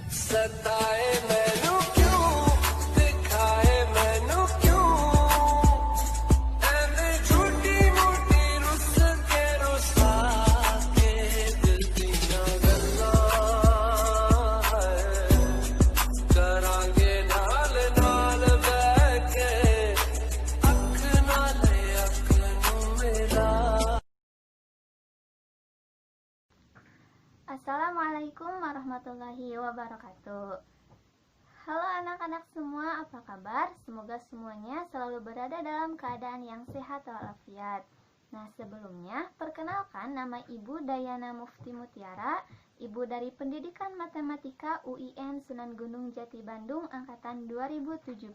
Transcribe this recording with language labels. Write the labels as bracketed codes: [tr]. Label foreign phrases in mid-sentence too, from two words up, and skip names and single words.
[pa] ਸਤਾਏ ਮੈਨੂੰ ਕਿਉਂ ਦਿਖਾਏ ਮੈਨੂੰ ਕਿਉਂ ਐਂਡ ਝੂਠੀ ਮੂਠੀ ਰੁੱਸ ਕੇ ਰੁਸਾ ਕੇ ਦਿਲ ਦੀਆਂ ਗੱਲਾਂ ਹੈ ਕਰਾਂਗੇ ਨਾਲ ਨਾਲ ਬੈਠ ਕੇ ਅੱਖ ਨਾਲੇ ਅੱਖ ਨੂੰ ਮਿਲਾ। [ar] السلام عليكم ورحمة الله وبركاته. [id] Halo anak-anak semua, apa kabar? Semoga semuanya selalu berada dalam keadaan yang sehat walafiat. Nah, sebelumnya perkenalkan, nama Ibu Dayana Mufti Mutiara, Ibu dari Pendidikan Matematika UIN Sunan Gunung Jati Bandung angkatan 2017.